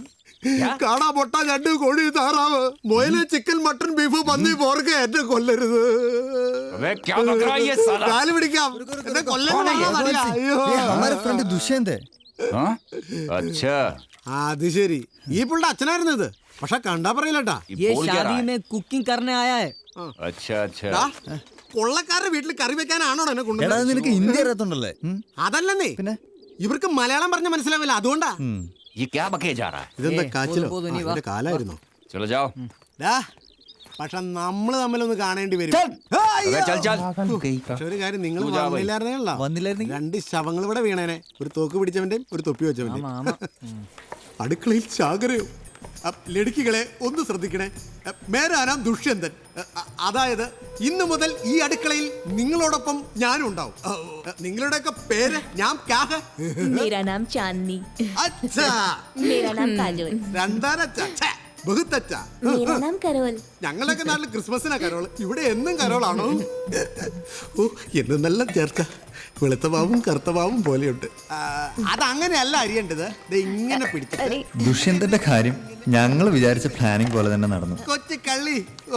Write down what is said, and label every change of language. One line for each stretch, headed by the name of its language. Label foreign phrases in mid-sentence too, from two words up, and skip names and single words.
Malayalam: കാടാ, പൊട്ട, ഞണ്ട്, കോഴി, താറാവ്, മുയല്, ചിക്കൻ, മട്ടൺ, ബീഫ്, പന്നി, പോർക്ക് എന്നെ കൊല്ലരുത്. കാല് പിടിക്കാം, എന്നെ കൊല്ലരുത്. ദുഷ്യന്തേ. അത് ശരി, ഈ പുള്ളിയുടെ അച്ഛനായിരുന്നു ഇത്. പക്ഷെ കണ്ടാ പറയില്ലട്ടാ.
Hindi: കുക്കിംഗ് करने आया है।
Malayalam: കൊള്ളക്കാരുടെ വീട്ടിൽ കറി വെക്കാനാണോ എന്നെ കൊണ്ടുപോകുന്നത്? നിനക്ക് ഹിന്ദി അറിയാത്തോണ്ടല്ലേ? അതല്ലെന്നേ, ഇവർക്ക് മലയാളം പറഞ്ഞ മനസ്സിലാവില്ല, അതുകൊണ്ടാ. ഇതെന്താ കാച്ചിലോ? അതിന്റെ കാലായിരുന്നോ? പക്ഷെ നമ്മള് തമ്മിലൊന്ന് കാണേണ്ടി വരും. പക്ഷെ ഒരു കാര്യം, നിങ്ങൾ വന്നില്ലായിരുന്നല്ലോ, 2 ശവങ്ങൾ ഇവിടെ വീണേനെ. ഒരു തോക്ക് പിടിച്ചവന്റെയും ഒരു തൊപ്പി വെച്ചവന്റെയും. അടുക്കളയിൽ ചാകരയോ? ലടുക്കികളെ ഒന്ന് ശ്രദ്ധിക്കണേ.
Hindi: मेरा नाम दुष्यंतन.
Malayalam: അതായത് ഇന്നു മുതൽ ഈ അടുക്കളയിൽ നിങ്ങളോടൊപ്പം ഞാനും ഉണ്ടാവും. നിങ്ങളുടെയൊക്കെ പേര്? ഞാൻ
Hindi: मेरा नाम चांदनी। अच्छा, मेरा नाम काजोल। मेरा नाम करोल।
Malayalam: ഞങ്ങളൊക്കെ നാട്ടിൽ ക്രിസ്മസിനാ കരോൾ, ഇവിടെ എന്നും കരോളാണോ? ഓ, എന്നും നല്ല ചേർച്ച. വെളുത്തവാവും കറുത്തവാവും പോലെയുണ്ട്. അതങ്ങനെയല്ല അറിയേണ്ടത്. ഇങ്ങനെ പിടിച്ചിട്ട്. ദുഷ്യന്തന്റെ കാര്യം ഞങ്ങൾ വിചാരിച്ച പ്ലാനിങ് പോലെ തന്നെ നടന്നു. കൊച്ചു കള്ളി.